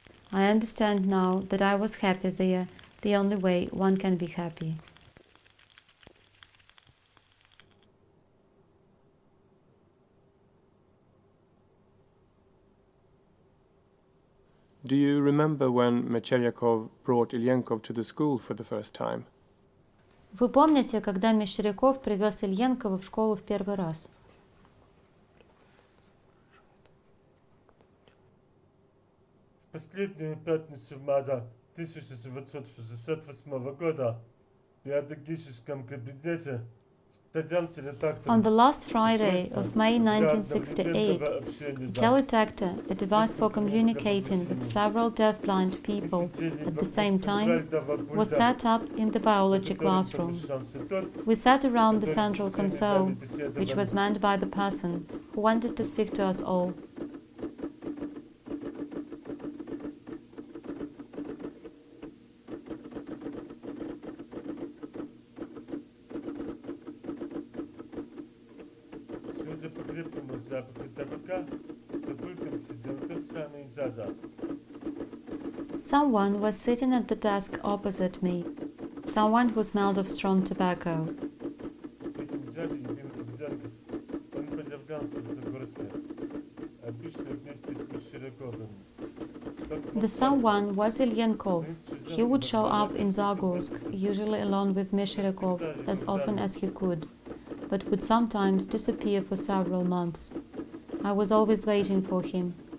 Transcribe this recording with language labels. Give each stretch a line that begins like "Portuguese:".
English: I understand now that I was happy there, the only way one can be happy. Do you remember when Mecheryakov brought Ilyenkov to the school for the first time?
Russian: Вы помните, когда Мещеряков привез Ильенкова в школу в первый раз? В последнюю пятницу мая 1968 года в педагогическом кабинете
English: On the last Friday of May 1968, a teletactor, a device for communicating with several deaf-blind people at the same time, was set up in the biology classroom. We sat around the central console, which was manned by the person who wanted to speak to us all.
Russian: Судя по крепкому запаху табака, за пультом сидел тот самый дядя.
English: Someone was sitting at the desk opposite me, someone who smelled of strong tobacco.
Russian: Этим дядей был Ilyenkov. Он подвергался в Zagorsk, обычно вместе с Мещеряковым.
English: The someone was Ilyenkov. He would show up in Zagorsk, usually along with Meshcheryakov, as often as he could, but would sometimes disappear for several months. I was always waiting for him.